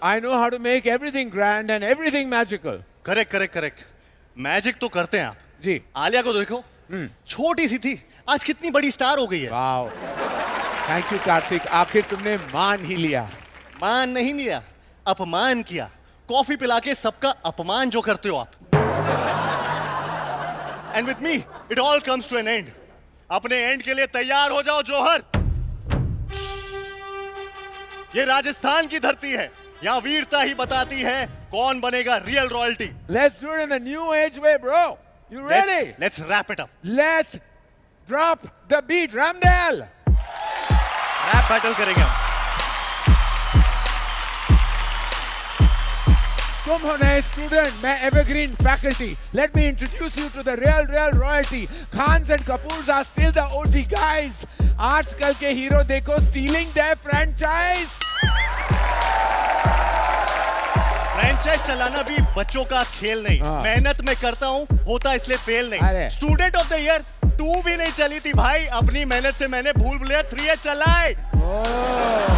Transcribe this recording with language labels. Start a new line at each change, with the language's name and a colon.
English: I know how to make everything grand and everything magical.
Hindi: Correct correct correct, magic तो करते हैं आप जी। आलिया को देखो, छोटी सी थी, आज कितनी बड़ी स्टार हो गई है। वाओ, थैंक यू कार्तिक, आखिर तुमने मान ही लिया। मान नहीं लिया, अपमान किया। कॉफी पिला के सबका अपमान जो करते हो आप।
English: And with me it all comes to an end.
Hindi: अपने एंड के लिए तैयार हो जाओ जौहर। ये राजस्थान की धरती है, यहाँ वीरता ही बताती है कौन बनेगा real royalty.
English: Let's do it in a new age way, bro. You ready? Let's wrap it up. Let's drop the beat, Ramdal.
Hindi: Rap battle करेंगे हम। तुम हो नए स्टूडेंट, मैं evergreen faculty.
English: Let me introduce you to the real royalty. Khans and Kapoors are still the OG guys.
Hindi: आजकल के hero देखो
English: stealing their franchise.
Hindi: Franchise चलाना भी बच्चों का खेल नहीं। मेहनत में करता हूँ, होता इसलिए फेल नहीं। स्टूडेंट ऑफ द ईयर 2 भी नहीं चली थी भाई, अपनी मेहनत से मैंने भूल भुलैया 3 चलाए।